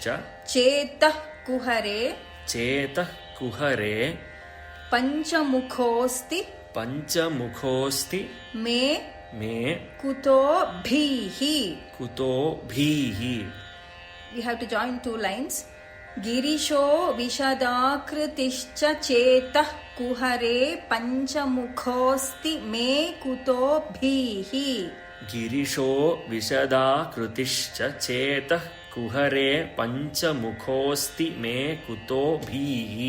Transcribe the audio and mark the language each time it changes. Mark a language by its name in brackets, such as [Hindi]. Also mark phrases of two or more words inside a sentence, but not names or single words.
[Sanskrit] ಚೇತಃ ಕುಹರೆ ಚೇತಃ ಕುಹರೆ ಪಂಚಮುಖೋಸ್ತಿ ಪಂಚಮುಖೋಸ್ತಿ ಮೇ ಮೇ ಕುತೋ ಭೀಹಿ ಕುತೋ ಭೀಹಿ [English] we have to join two lines [Sanskrit] ಗಿರಿಶೋ ವಿಶದಾಕೃತಿಶ್ಚ ಚೇತಃ ಕುಹರೆ ಪಂಚಮುಖೋಸ್ತಿ ಮೇ ಕುತೋ ಭೀಹಿ ಗಿರಿಶೋ ವಿಶದಾಕೃತಿಶ್ಚ ಚೇತಃ ಕುಹರೆ ಪಂಚಮುಖೋಸ್ತಿ ಮೇ ಕುತೋ ಭೀಹಿ